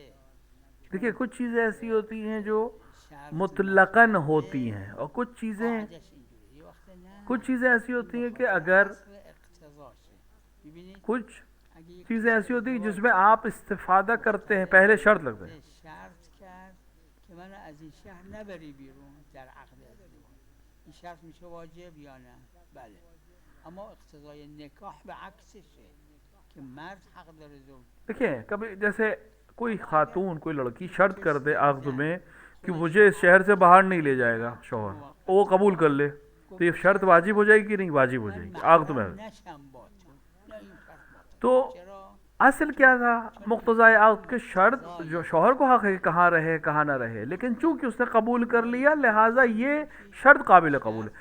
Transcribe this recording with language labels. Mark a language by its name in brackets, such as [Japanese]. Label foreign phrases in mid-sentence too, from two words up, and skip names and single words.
[Urdu] دیکھیں کچھ چیزیں ایسی ہوتی ہیں جو مطلقاً ہوتی ہیں، اور کچھ چیزیں ایسی ہوتی ہیں کہ اگر کچھ چیزیں ایسی ہوتی ہیں جس میں آپ استفادہ کرتے ہیں، پہلے شرط لگتا ہے. [Persian] که من از این شهر نبری بیرون در عقد ازدواج، این شرط میشه واجب یا نه؟ بله. اما اقتضای نکاح به عکسشه که مرد حق داره زوج. [Urdu] دیکھیں کبھی جیسے کوئی خاتون کوئی لڑکی شرط کر دے عقد میں کہ مجھے اس شہر سے باہر نہیں لے جائے گا شوہر، وہ قبول کر لے، تو یہ شرط واجب ہو جائے گی کہ نہیں؟ واجب ہو جائے گی عقد میں. تو اصل کیا تھا مقتضائے عقد کے شرط جو شوہر کو حق ہے کہ کہاں رہے کہاں نہ رہے، لیکن چونکہ اس نے قبول کر لیا لہٰذا یہ شرط قابل قبول ہے.